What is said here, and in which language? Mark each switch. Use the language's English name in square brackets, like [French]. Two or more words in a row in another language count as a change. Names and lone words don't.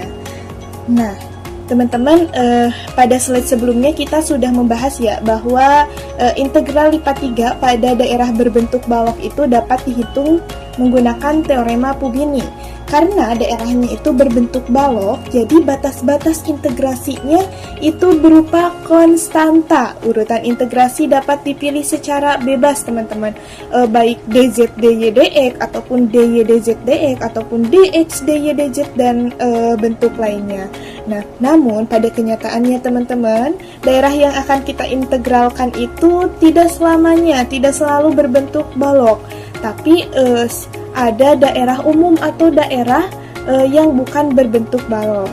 [Indonesian] Nah, teman-teman, pada slide sebelumnya kita sudah membahas ya bahwa integral lipat 3 pada daerah berbentuk balok itu dapat dihitung menggunakan teorema Pugini. Karena daerahnya itu berbentuk balok, jadi batas-batas integrasinya itu berupa konstanta. Urutan integrasi dapat dipilih secara bebas teman-teman, baik dz dy dx ataupun dy dz dx ataupun dx dy dz dan bentuk lainnya. Nah, namun pada kenyataannya teman-teman, daerah yang akan kita integralkan itu tidak selalu berbentuk balok, tapi ada daerah umum atau daerah yang bukan berbentuk balok.